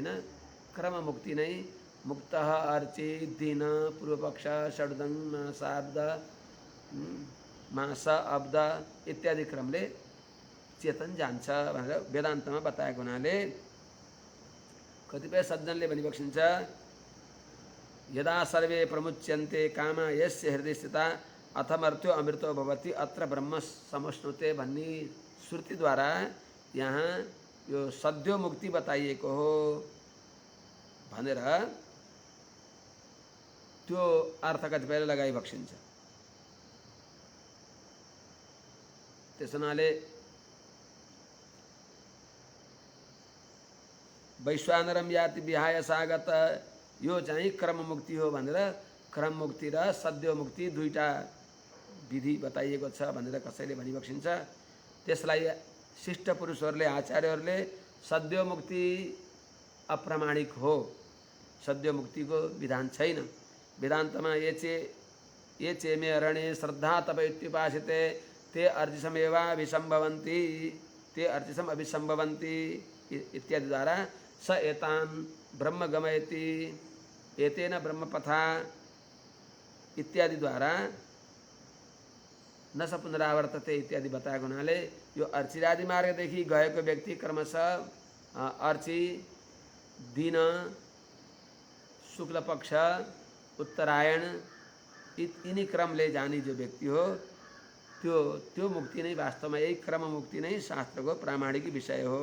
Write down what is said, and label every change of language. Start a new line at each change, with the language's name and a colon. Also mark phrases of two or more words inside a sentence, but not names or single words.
Nepali: क्रम मुक्ति नै मुक्त अर्ची दिन पूर्वपक्ष षड्दङ मासाब्द मास अब्द इत्यादि क्रमले चेतन जान्छ भनेर वेदान्तमा बताएको हुनाले कतिपय सज्जनले भनिबक्सिन्छ
Sanskrit: यदा सर्वे प्रमुच्यन्ते कामा यस्य हृदय स्थिता अथमर्थ्यो अमृतो भवति अत्र ब्रह्म समश्नुते
Nepali: भन्ने श्रुतिद्वारा यहाँ यो सद्यो मुक्ति बताइएको हो भनेर त्यो अर्थ कतिपयले लगाइबक्सिन्छ। त्यस हुनाले
Sanskrit: वैश्वानरम याति विहाय सागत
Nepali: यो चाहिँ क्रम मुक्ति हो भनेर क्रम मुक्ति र सद्यो मुक्ति दुईटा विधि बताइएको छ भनेर कसैले भनिबक्सिन्छ। त्यसलाई शिष्ट पुरुषहरूले आचार्यहरूले सद्यो मुक्ति अप्रामाणिक हो, सद्यो मुक्तिको विधान छैन। वेदान्तमा
Sanskrit: ये चेमे अरण्ये श्रद्धा तपैत्युपासिते ते अर्चिसमेवा विसंभवन्ति ते अर्चिसम अभिसंभवन्ति
Nepali: इत्यादि द्वारा
Sanskrit: स एतान् ब्रह्म गमयति एतेन ब्रह्मपथा
Nepali: इत्यादि द्वारा
Sanskrit: न स पुनरावर्तते
Nepali: इत्यादि बताएको हुनाले यो अर्चिरादि मार्गदेखि गएको व्यक्ति क्रमशः अर्ची दिन शुक्ल पक्ष उत्तरायण यिनी क्रमले जाने जो व्यक्ति हो त्यो मुक्ति नै वास्तवमा यही क्रम मुक्ति नै शास्त्रको प्रामाणिक विषय हो।